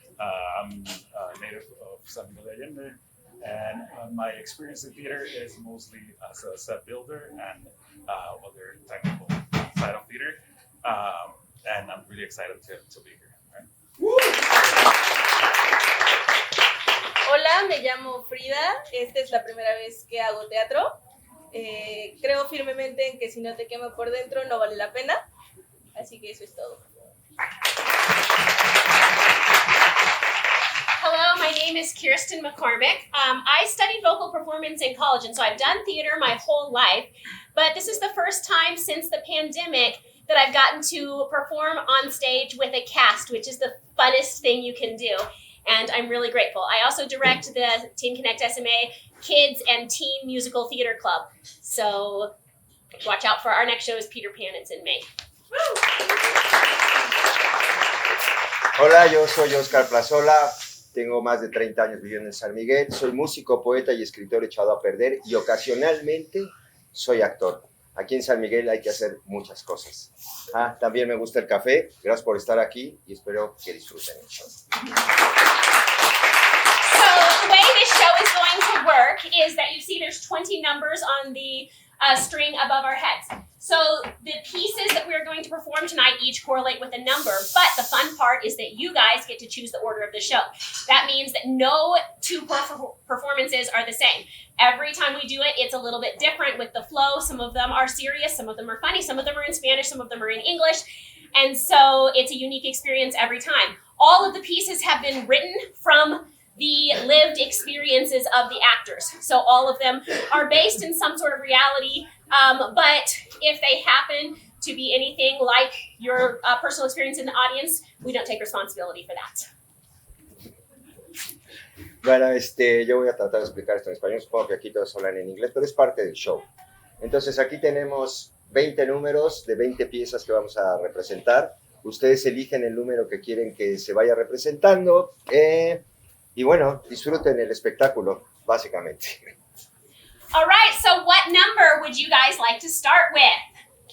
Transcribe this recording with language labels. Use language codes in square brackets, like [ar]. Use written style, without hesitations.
[en] I'm a native of San Miguel de Allende, and my experience in theater is mostly as a set builder and other technical side of theater. And I'm really excited to be here. [es] Hola, me llamo Frida. Esta es la primera vez que hago teatro. Creo firmemente en que si no te quema por dentro no vale la pena. Así que eso es todo. [en] Hello, my name is Kirsten McCormick. I studied vocal performance in college, and so I've done theater my whole life. But this is the first time since the pandemic that I've gotten to perform on stage with a cast, which is the funnest thing you can do. And I'm really grateful. I also direct the Teen Connect SMA Kids and Teen Musical Theater Club. So watch out for our next show is Peter Pan. It's in May. Hola, yo soy Oscar Plazola, tengo más de 30 años viviendo en San Miguel, soy músico, poeta y escritor echado a perder y ocasionalmente soy actor. Aquí en San Miguel hay que hacer muchas cosas. También me gusta el café, gracias por estar aquí y espero que disfruten el show. So the way this show is going to work is that you see there's 20 numbers on the string above our heads. So the pieces that we're going to perform tonight each correlate with a number, but the fun part is that you guys get to choose the order of the show. That means that no two performances are the same. Every time we do it, it's a little bit different with the flow. Some of them are serious, some of them are funny, some of them are in Spanish, some of them are in English. And so it's a unique experience every time. All of the pieces have been written from the lived experiences of the actors. So all of them are based in some sort of reality, but if they happen to be anything like your personal experience in the audience, we don't take responsibility for that. [es] Bueno, yo voy a tratar de explicar esto en español, supongo que aquí todos hablan en inglés, pero es parte del show. Entonces aquí tenemos 20 números de 20 piezas que vamos a representar. Ustedes eligen el número que quieren que se vaya representando. Y bueno, disfruten el espectáculo, básicamente. [en] All right, so what number would you guys like to start with?